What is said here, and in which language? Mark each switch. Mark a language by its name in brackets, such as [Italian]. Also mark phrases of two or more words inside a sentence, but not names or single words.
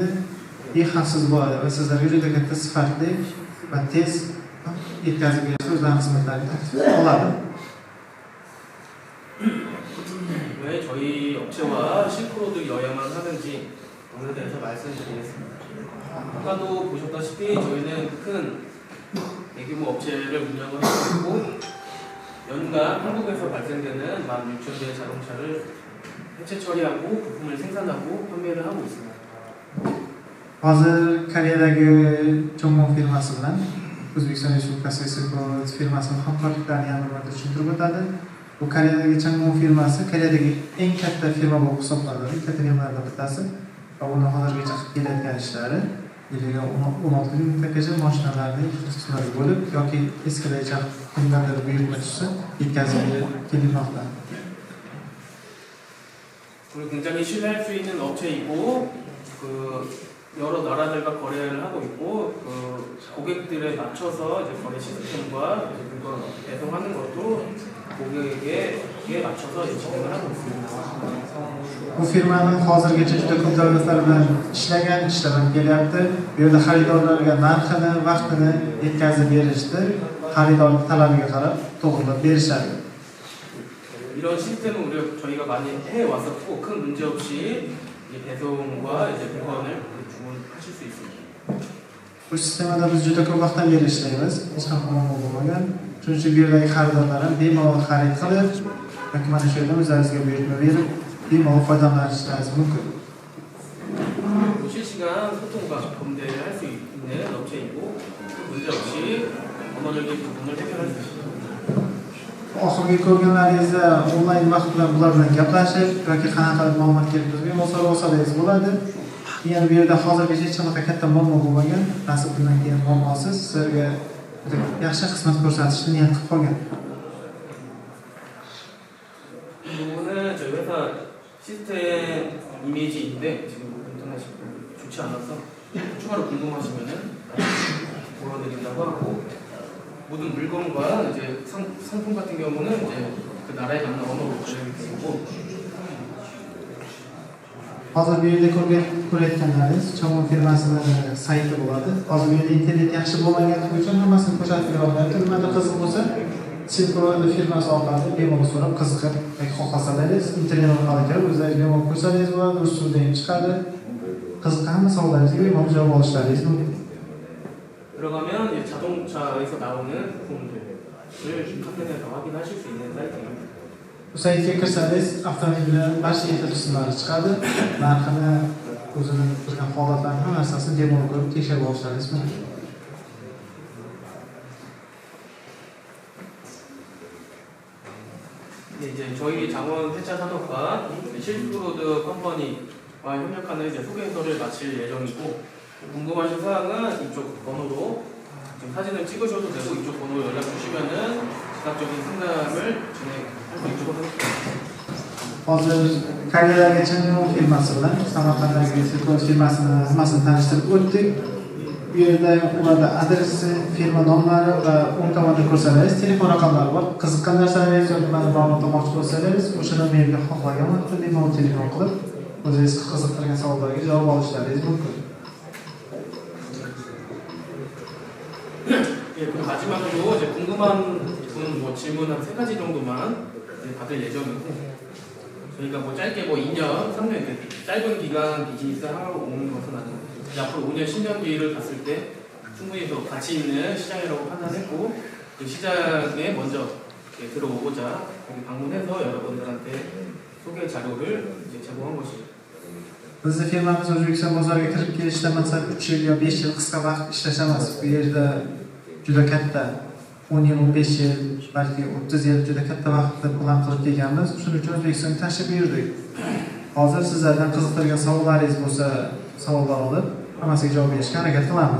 [Uzbek] Eng xavfsiz bo'ladi va sizlarga juda katta sifatli va tez yetkazib berishda o'zlarining xizmatlarini taklif qiladi. [Korean] 왜 저희 업체와 실크로드 여행을 하는지 오늘에 대해서 말씀드리겠습니다. 아까도 보셨다시피 저희는 큰 대규모 업체를 운영을 하고 있고 연간 한국에서 발생되는 16,000대의 자동차를 해체 처리하고 부품을 생산하고 판매를 하고 있습니다. [Uzbek] Hozir Koreyadagi Chongwon firmasi bilan O'zbekiston Respublikasi Silk Road firmasining hamkorliklarini yana bir marta tushuntirib o'tadi. Bu Koreyadagi Chongwon firmasi Koreyadagi eng katta firma bo'lib hisoblanadi. Katta firmalardan bittasi. Va uni hozirgacha qilib kelayotgan ishlari yiliga 16 mingtagacha mashinalarni qismlariga bo'lib yoki eskilarcha kimlardir buyurtma tushsa yetkazib kelinmoqda. [Korean] 그리고 굉장히 신뢰할 수 있는 업체이고 여러 나라들과 거래를 하고 있고 고객들에 맞춰서 이제 거래 시스템과 물건 배송하는 것도 고객에게 맞춰서 진행을 하고 있습니다. [Uzbek] Bu firmaning hozirgacha juda ko'p davlatlar bilan ishlagan, ishlab kelyapti. Bu yerda xaridorlarga narxini, vaqtini yetkazib berishdi. Xaridor talabiga qarab to'g'rilab berishadi. [Korean] 이런 시스템은 저희가 많이 해왔었고 큰 문제 없이 배송과 이제 물건을 주문하실 수 있습니다. [Uzbek] Bu sistemada biz juda ko'p vaqtdan beri ishlaymiz. Hech qanaqa muammo bo'lmagan. Shuning uchun bu yerdagi xaridorlar ham bemalol xarid qilib, yoki mana shu yerda o'zlaringizga buyurtma berib, bemalol foydalanishingiz mumkin. [Korean] 실시간 소통과 검대를 할 수 있는 업체이고 문제 없이 언어적인 부분을 해결할 수 있습니다. [Uzbek] Oxirgi ko'rganlaringizda onlayn vaqt bilan bular bilan gaplashib yoki qanaqa ma'lumot kelib tursa bemalol olsangiz bo'ladi. Yana bu yerda hozirgacha hech qanaqa katta muammo bo'lmagan. Nasib bundan keyin muammosiz sizlarga yaxshi xizmat ko'rsatishni niyat qilib qolgan. [Korean] 이 부분은 저희 회사 시스템 이미지인데 지금 인터넷이 좋지 않아서 추가로 궁금하시면은 보여드린다고 하고 모든 물건과 이제 상품 같은 경우는 이제 그 나라에 맞는 언어로 번역이 되고 [Uzbek] Hozir bu yerda ko'rayotganlaringiz Chongwon firmasining sayti bo'ladi. Hozir bu yerda internet yaxshi bo'lmaganligi uchun hammasini ko'rsatib bera olmayapti. Nimada qiziq bo'lsa, Silk Road firmasi orqali bemalol so'rab qiziqib yoki xohlasalaringiz internet orqali kirib o'zlaringiz bemalol ko'rsangiz bo'ladi. Rus tilida ham chiqadi. Qiziqqan hamma savollaringizga bemalol javob olishlaringiz mumkin. [Korean] 들어가면 자동차에서 나오는 부품들을 카페에서 확인하실 수 있는 사이트입니다. [Uzbek] Bu saytga kirsangiz avtomobilning barcha yetkazib qismlari chiqadi. Narxini, o'zining turgan holatlarini hamma narsasini bemalol ko'rib tekshirib olishlaringiz mumkin. [Korean] 이제 저희 장원 폐차 산업과 실크로드 컴퍼니와 협력하는 이제 소개서를 마칠 예정이고 궁금하신 사항은 이쪽 번호로 지금 사진을 찍으셔도 되고 이쪽 번호로 연락 주시면은 즉각적인 상담을 진행할 수 있도록 하겠습니다. [Uzbek] Hozir Koreyadagi Chongwon firmasi bilan Samarqanddagi Silk Road firmasini hammasini tanishtirib o'tdik. Bu yerda ularda adresi, firma nomlari va o'ng tomonda ko'rsangiz telefon raqamlari bor. Qiziqqan narsalaringiz yoki nimani ma'lumot olmoqchi bo'lsangiz, o'sha nomerga xohlagan vaqtda bemalol telefon qilib, o'zingiz qiziqtirgan savollarga javob olishlaringiz mumkin. [Korean] 예, 그리고 마지막으로 이제 궁금한 분 질문 한 3가지 정도만 받을 예정이고 저희가 짧게 2년, 3년 짧은 기간 비즈니스 하고 오는 것은 아니고 앞으로 5년, 10년 뒤를 봤을 때 충분히 더 가치 있는 시장이라고 판단했고 그 시장에 먼저 들어오고자 여기 방문해서 여러분들한테 소개 자료를 이제 제공한 것입니다. [Uzbek] Bizni firmamiz O'zbekiston bozoriga kirib kelishda masalan 3 yil yo 5 yil qisqa vaqt ishlash emas. Bu yerda juda katta 10 yil, 15 yil, balki 30 yil juda katta vaqtni plan qilib kelganmiz. Shuning uchun O'zbekistonga tashrif buyurdik. Hozir sizlardan qiziqtirgan savollaringiz bo'lsa, savollar olib, hammasiga javob berishga harakat qilamiz.